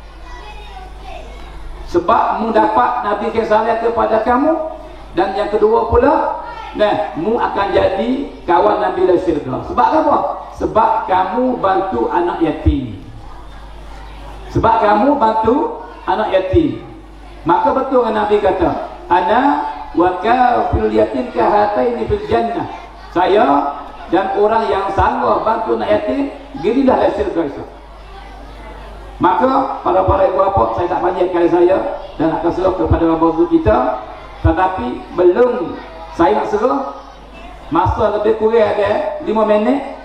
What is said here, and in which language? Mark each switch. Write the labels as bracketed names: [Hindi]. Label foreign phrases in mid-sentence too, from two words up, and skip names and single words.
[Malay] Sebab mu dapat Nabi kisah kepada kamu. Dan yang kedua pula, nah, mu akan jadi kawan Nabi dalam syurga. Sebab apa? Sebab kamu bantu anak yatim. Maka betul kan Nabi kata, [Arabic] أنا وكافل اليتيم كهاتين في الجنة. [Malay] Saya dan orang yang sanggup bantu anak yatim, ginilah dalam syurga itu. Maka para ibu bapa, saya tak panjangkan saya dan akan serah kepada babu kita. Tetapi belum saya nak serah, masa lebih kurang ada 5 minit.